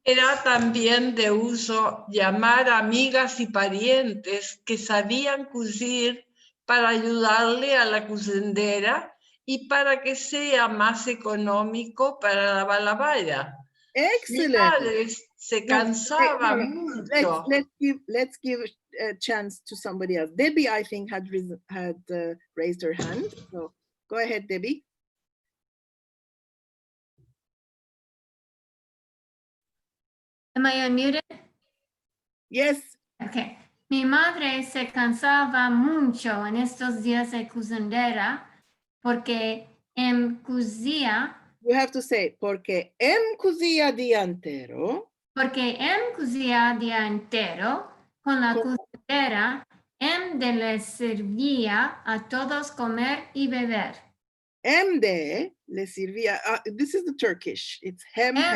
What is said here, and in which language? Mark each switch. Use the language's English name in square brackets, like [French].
[Ladino] Era también de uso llamar a amigas y parientes que sabían cosir para ayudarle a la cosendera y para que sea más económico para la balabaya. [English] Excellent. [Ladino] Mi padre se cansaba no. mucho. [English] Let's give a chance to somebody else. Debbie, I think, had raised her hand. So go ahead, Debbie. Am I unmuted? Yes. Okay. [Ladino] Mi madre se cansaba mucho en estos días de cosendera porque cosía. [English] You have to say, [Ladino] porque cosía día entero. Porque cosía día entero con la cosendera, de les servía a todos comer y beber. De le servía, [English] this is the Turkish, it's hem.